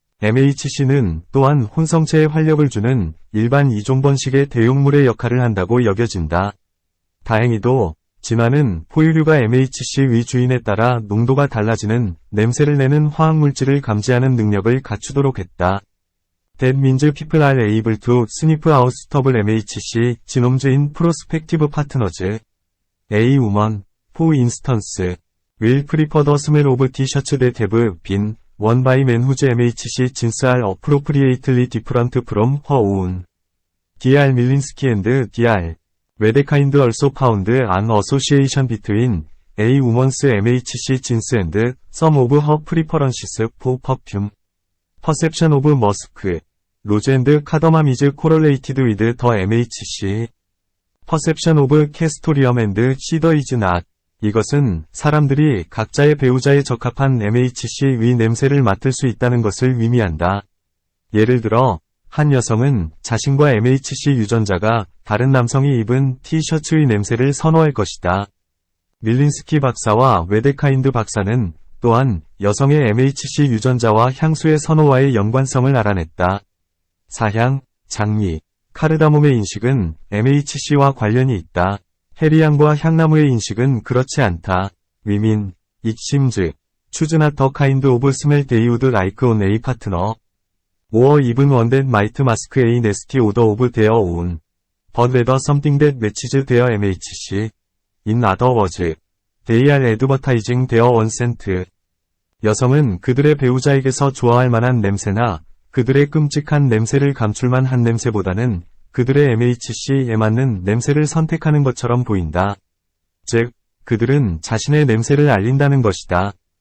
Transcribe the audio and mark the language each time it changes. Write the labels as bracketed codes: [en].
[ko] MHC는 또한 혼성체에 활력을 주는 일반 이종 번식의 대용물의 역할을 한다고 여겨진다. 다행히도 진화는 포유류가 MHC의 주인에 따라 농도가 달라지는 냄새를 내는 화학물질을 감지하는 능력을 갖추도록 했다. [en] That means people are able to sniff out stable MHC genomes in prospective partners. A woman, for instance, will prefer the smell of T-shirts that have been worn by men whose MHC genes are appropriately different from her own. Dr. Milinski and Dr. Wedekind also found an association between a woman's MHC genes and some of her preferences for perfume. Perception of musk, rose and cardamom is correlated with the MHC. Perception of castoreum and cedar is not. [ko] 이것은 사람들이 각자의 배우자에 적합한 MHC의 냄새를 맡을 수 있다는 것을 의미한다. 예를 들어, 한 여성은 자신과 MHC 유전자가 다른 남성이 입은 티셔츠의 냄새를 선호할 것이다. 밀린스키 박사와 웨데카인드 박사는 또한 여성의 MHC 유전자와 향수의 선호와의 연관성을 알아냈다. 사향, 장미, 카르다몬의 인식은 MHC와 관련이 있다. 해리향과 향나무의 인식은 그렇지 않다. [en] Women, it seems, choose not the kind of smell they would like on a partner. or even one that might mask a nasty odor of their own. But rather something that matches their MHC. In other words, they are advertising their own scent. [ko] 여성은 그들의 배우자에게서 좋아할 만한 냄새나 그들의 끔찍한 냄새를 감출만 한 냄새보다는 그들의 MHC에 맞는 냄새를 선택하는 것처럼 보인다. 즉, 그들은 자신의 냄새를 알린다는 것이다.